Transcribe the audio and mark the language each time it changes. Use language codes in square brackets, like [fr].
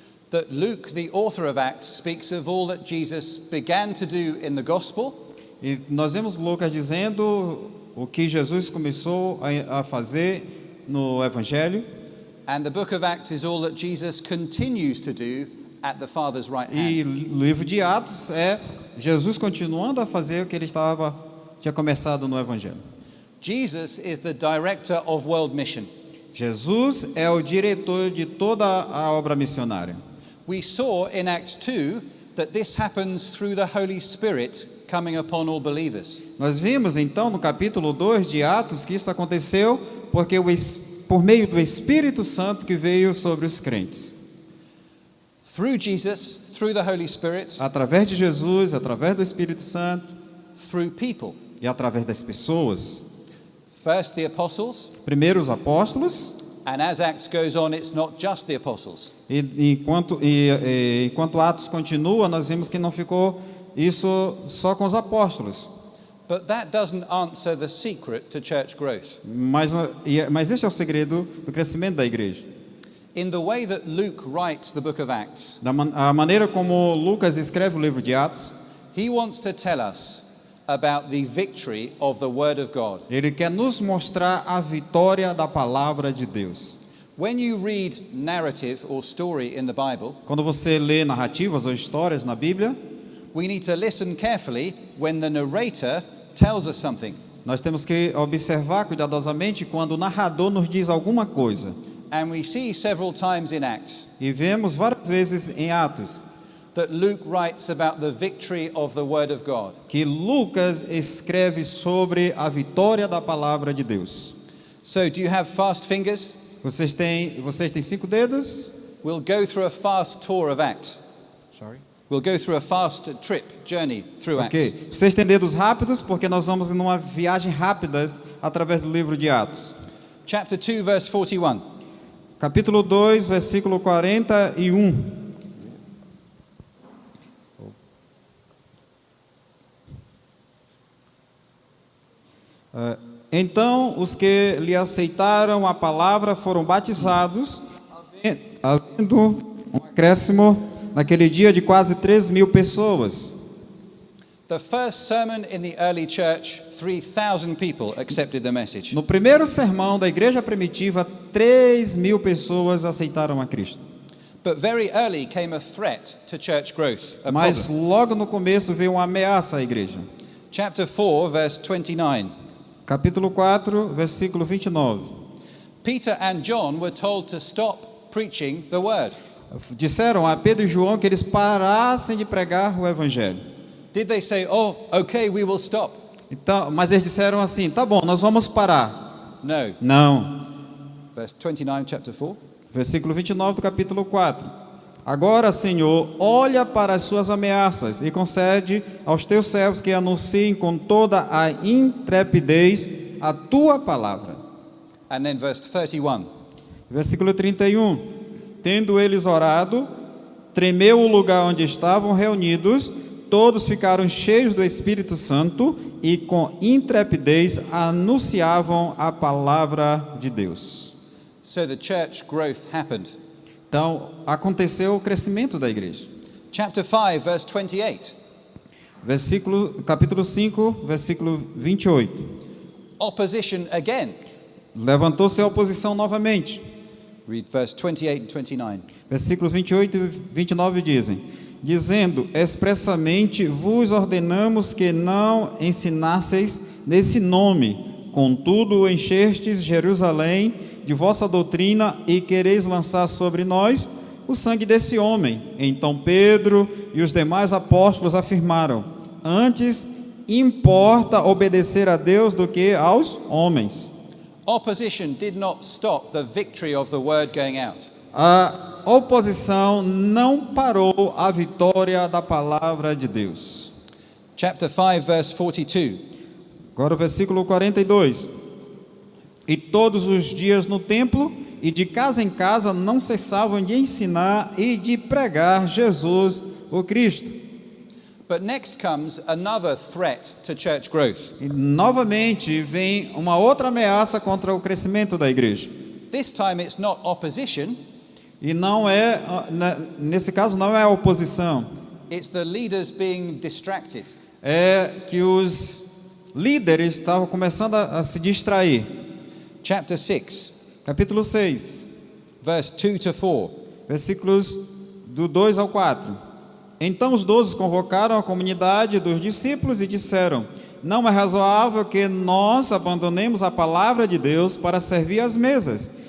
[en] that Luke, the author of Acts, speaks of all that Jesus began to do in the gospel, [pt] e nós vemos Lucas dizendo o que Jesus começou a fazer no Evangelho, [en] and the book of Acts is all that Jesus continues to do at the Father's right [pt] e [en] hand. [pt] o livro de Atos é Jesus continuando a fazer o que ele tinha começado no Evangelho. [en] Jesus is the director of world mission. [pt] Jesus é o diretor de toda a obra missionária. [en] We saw in Acts 2 that this happens through the Holy Spirit coming upon all believers. [pt] Nós vimos então no capítulo 2 de Atos que isso aconteceu porque por meio do Espírito Santo que veio sobre os crentes. [en] Through Jesus, through the Holy Spirit, [pt] Através de Jesus, através do Espírito Santo [en] through people. [pt] e através das pessoas. [en] First the apostles, [pt] Primeiro os apóstolos, [en] and as Acts goes on, it's not just the apostles. [pt] e enquanto Atos continua, nós vimos que não ficou isso só com os apóstolos. [en] But that doesn't answer the secret to church growth. [pt] Mas este é o segredo do crescimento da igreja. [en] In the way that Luke writes the book of Acts, [pt] A maneira como Lucas escreve o livro de Atos, [en] he wants to tell us about the victory of the Word of God. [pt] ele quer nos mostrar a vitória da palavra de Deus. [en] When you read narrative or story in the Bible, [pt] Quando você lê narrativas ou histórias na Bíblia, [en] we need to listen carefully when the narrator tells us something. [pt] nós temos que observar cuidadosamente quando o narrador nos diz alguma coisa. [en] And we see several times in Acts [pt] E vemos várias vezes em Atos [en] that Luke writes about the victory of the Word of God. [pt] que Lucas escreve sobre a vitória da palavra de Deus. [en] So, do you have fast fingers? [pt] Vocês têm 5 dedos? [en] We'll go through a fast tour of Acts. We'll go through a fast journey through Ok. Acts. [pt] Vocês têm dedos rápidos porque nós vamos em uma viagem rápida através do livro de Atos. [en] Chapter 2, verse 41. [pt] Capítulo 2, versículo 41. Então os que lhe aceitaram a palavra foram batizados, havendo um acréscimo naquele dia de quase 3.000 pessoas. [en] The first sermon in the early church, 3,000 people accepted the message. [pt] No primeiro sermão da igreja primitiva, 3.000 pessoas aceitaram a Cristo. [en] But very early came a threat to church growth, a [pt] Mas [en] problem. [pt] logo no começo veio uma ameaça à igreja. [en] Chapter 4, verse 29. [pt] Capítulo 4, versículo 29. [en] Peter and John were told to stop preaching the word. [pt] Disseram a Pedro e João que eles parassem de pregar o evangelho. [en] Did they say, "Oh, okay, we will stop"? [pt] Então, mas eles disseram assim: tá bom, nós vamos parar. [en] No. [pt] Não. [en] Verse 29, chapter 4. [pt] Versículo 29 do capítulo 4. Agora, Senhor, olha para as suas ameaças e concede aos teus servos que anunciem com toda a intrepidez a tua palavra. [en] And then verse 31. [pt] Versículo 31. Tendo eles orado, tremeu o lugar onde estavam reunidos, todos ficaram cheios do Espírito Santo e com intrepidez anunciavam a palavra de Deus. [en] So the church growth happened. [pt] Então, aconteceu o crescimento da igreja. [en] Chapter 5, verse 28. [pt] Capítulo 5, versículo 28. [en] Opposition again. [pt] Levantou-se a oposição novamente. [en] Read verse 28 and 29. [pt] Versículos 28 e 29 dizendo, expressamente vos ordenamos que não ensinasseis nesse nome, contudo enchestes Jerusalém de vossa doutrina e quereis lançar sobre nós o sangue desse homem. Então Pedro e os demais apóstolos afirmaram, antes importa obedecer a Deus do que aos homens. [en] Opposition did not stop the victory of the word going out. [pt] A oposição não parou a vitória da palavra de Deus. [en] Chapter 5, verse 42. [pt] Agora o versículo 42. E todos os dias no templo e de casa em casa não cessavam de ensinar e de pregar Jesus, o Cristo. [en] But next comes another threat to church growth. [pt] E novamente vem uma outra ameaça contra o crescimento da igreja. [en] This time it's not opposition, [pt] E não é, nesse caso não é a oposição, [en] it's the leaders being distracted. [pt] é que os líderes estavam começando a se distrair. [en] Chapter 6, [pt] Capítulo 6, [en] verse 2 to 4. [pt] versículos do 2 ao 4. Então os 12 convocaram a comunidade dos discípulos e disseram: não é razoável que nós abandonemos a palavra de Deus para servir às mesas.